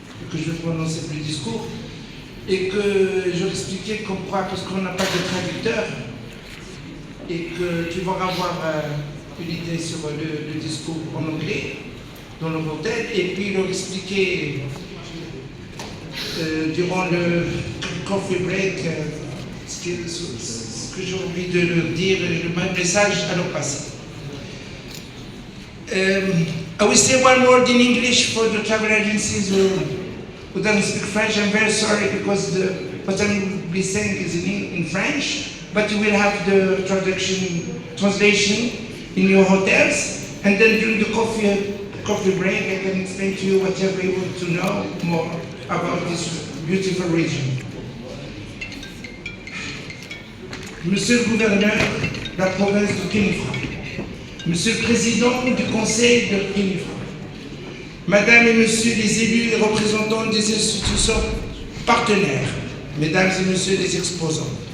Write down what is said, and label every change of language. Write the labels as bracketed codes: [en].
[fr] que je vais prononcer le discours, et que je vais expliquer comme quoi, parce qu'on n'a pas de traducteur, et que tu vas avoir une idée sur le discours en anglais dans le hôtel, et puis leur expliquer durant le coffee break ce que j'ai envie de leur dire, le message à leur passer. [en] I will say one word in English for the travel agencies who doesn't speak French. I'm very sorry because what I will be saying is in French, but you will have the translation in your hotels, and then during the coffee break I can explain to you whatever you want to know more about this beautiful region. [fr] Monsieur le gouverneur de la province de Khénifra, Monsieur le président du conseil de Khénifra, Madame et Monsieur les élus et représentants des institutions partenaires, Mesdames et Messieurs les exposants,